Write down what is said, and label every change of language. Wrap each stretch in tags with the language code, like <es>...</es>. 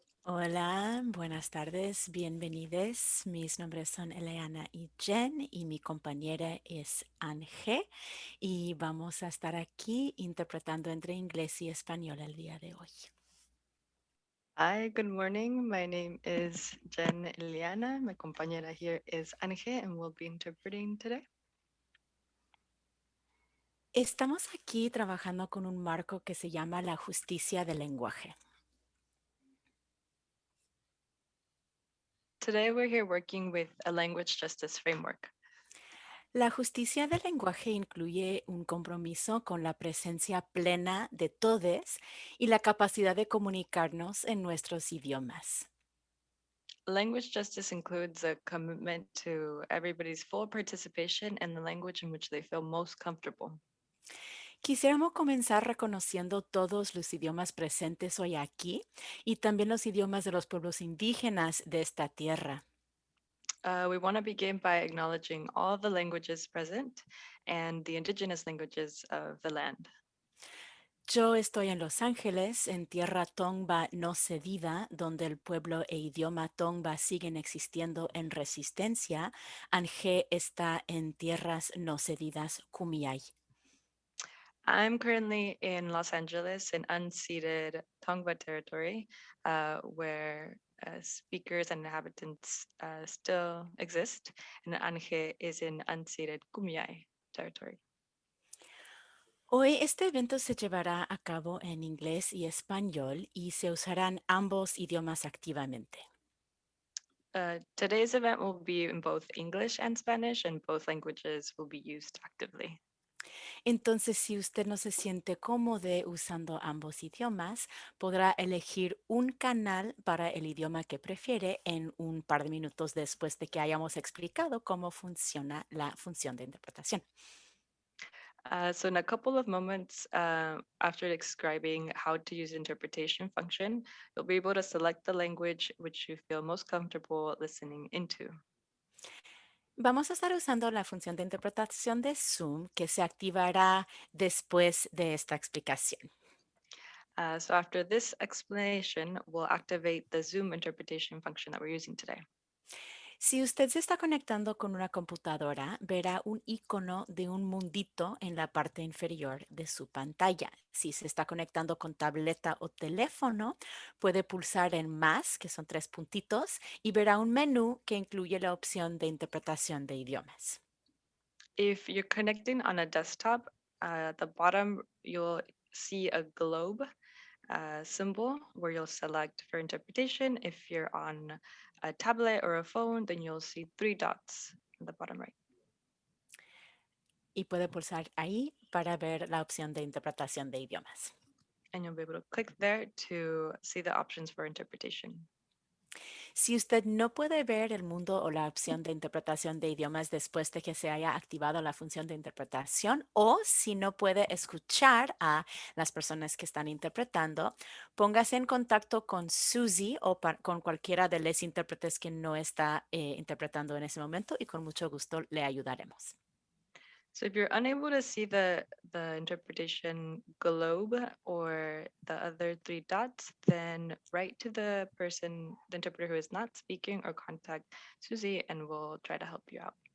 <es>Hola, buenas tardes, bienvenidos. Mis nombres son Eleana y Jen y mi compañera es Ange y vamos a estar aquí interpretando entre inglés y español el día de hoy.</es> <en>Hi, good morning. My name is Jen Iliana. My compañera here is Ange, and we'll be interpreting today.</en> <es>Estamos aquí trabajando con un marco que se llama la justicia del lenguaje.</es> <en>Today, we're here working with a language justice framework.</en> <es>La justicia del lenguaje incluye un compromiso con la presencia plena de todos y la capacidad de comunicarnos en nuestros idiomas.</es> <en>Language justice includes a commitment to everybody's full participation in the language in which they feel most comfortable.</en> <es>Quisiéramos comenzar reconociendo todos los idiomas presentes hoy aquí y también los idiomas de los pueblos indígenas de esta tierra.</es> <en>We want to begin by acknowledging all the languages present and the indigenous languages of the land.</en> <es>Yo estoy en Los Ángeles, en tierra Tongva no cedida, donde el pueblo e idioma Tongva siguen existiendo en resistencia. Ange está en tierras no cedidas Kumeyaay.</es> <en>I'm currently in Los Angeles in unceded Tongva territory, where speakers and inhabitants still exist, and Ange is in unceded Kumeyaay territory.</en> <es>Hoy este evento se llevará a cabo en inglés y español y se usarán ambos idiomas activamente.</es> <en>Today's event will be in both English and Spanish, and both languages will be used actively.</en> <es>Entonces, si usted no se siente cómodo usando ambos idiomas, podrá elegir un canal para el idioma que prefiere en un par de minutos después de que hayamos explicado cómo funciona la función de interpretación.</es> <en>So in a couple of moments after describing how to use interpretation function, you'll be able to select the language which you feel most comfortable listening into.</en> <es>Vamos a estar usando la función de interpretación de Zoom que se activará después de esta explicación.</es> <en>So after this explanation, we'll activate the Zoom interpretation function that we're using today.</en> <es>Si usted se está conectando con una computadora, verá un icono de un mundito en la parte inferior de su pantalla. Si se está conectando con tableta o teléfono, puede pulsar en más, que son tres puntitos, y verá un menú que incluye la opción de interpretación de idiomas.</es> <en>If you're connecting on a desktop, at the bottom, you'll see a globe symbol where you'll select for interpretation. If you're on a tablet or a phone, then you'll see three dots in the bottom right.</en> <es>Y puede pulsar ahí para ver la opción de interpretación de idiomas.</es> <en>And you'll be able to click there to see the options for interpretation. Si usted no puede ver el mundo o la opción de interpretación de idiomas después de que se haya activado la función de interpretación o si no puede escuchar a las personas que están interpretando, póngase en contacto con Susie o con cualquiera de los intérpretes que no está interpretando en ese momento y con mucho gusto le ayudaremos. So if you're unable to see the interpretation globe or the other three dots, then write to the person, the interpreter who is not speaking, or contact Susie and we'll try to help you out.</en>